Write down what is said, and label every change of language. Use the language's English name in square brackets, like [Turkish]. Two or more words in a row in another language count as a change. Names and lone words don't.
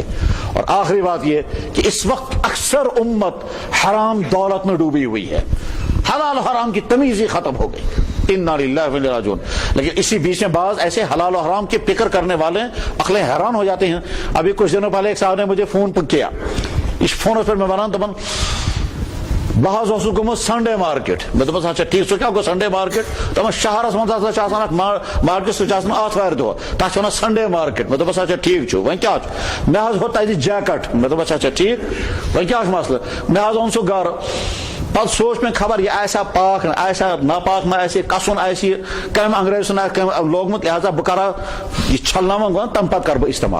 [Urdu] اور آخری بات یہ کہ اس وقت اکثر امت حرام دولت میں ڈوبی ہوئی ہے، حلال و حرام کی تمیز ہی ختم ہو گئی، [Arabic] انا للہ و انا الیہ راجعون۔ [Urdu] لیکن اسی بیچ میں بعض ایسے حلال و حرام کی فکر کرنے والے عقلیں حیران ہو جاتے ہیں۔ ابھی کچھ دنوں پہلے ایک صاحب نے مجھے فون کیا، اس فون پر [Kashmiri] میں بنان تو بہت اوسس گومت [English] Sunday market, [Kashmiri] میں دپس [Urdu] اچھا ٹھیک [Kashmiri] سو کیا گو [English] Sunday market, [Kashmiri] دپان شہرس مز ہسا آسان اکھ مارکیٹ سہ آسان آتھوار دۄہ تتھ چھِ ونان [English] Sunday market. [Kashmiri] میں دپس [Urdu] اچھا ٹھیک [Kashmiri] چھُ، وۄنۍ کیاہ چھُ؟ مےٚ حظ ہوٚت تتہِ جیکٹ، مےٚ دوٚپس [Urdu] اچھا ٹھیک [Kashmiri] وۄنۍ کیاہ چھُ مسلہٕ؟ مےٚ حظ اوٚن سُہ گرٕ، پتہٕ سوچ مےٚ خبر یہ آسیا پاک آسیا ناپاک ما آسہِ کسُن آسہِ کمہِ انگریز سُنٛد آسہِ کمہِ لوگمُت، لہذا بہٕ کرا یہ چھلناون گوٚو تمہِ پتہٕ کرٕ بہٕ استعمال۔